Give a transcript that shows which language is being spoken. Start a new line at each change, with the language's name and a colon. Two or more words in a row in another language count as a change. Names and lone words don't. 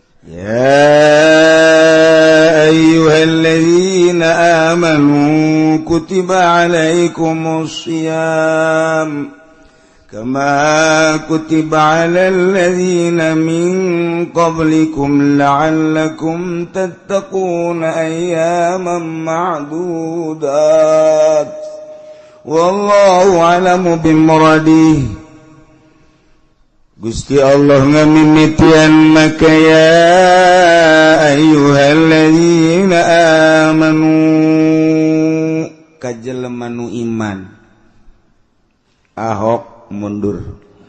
Arabic: يا أيها الذين آمنوا كتب عليكم الصيام كما كتب على الذين من قبلكم لعلكم تتقون أياما معدودات والله أعلم بمراده.
Sundanese: Gusti Allah ngamimitian maka
Arabic: يا أيها الذين آمنوا
Sundanese: kajelema nu iman.
Indonesian: Ahok mundur.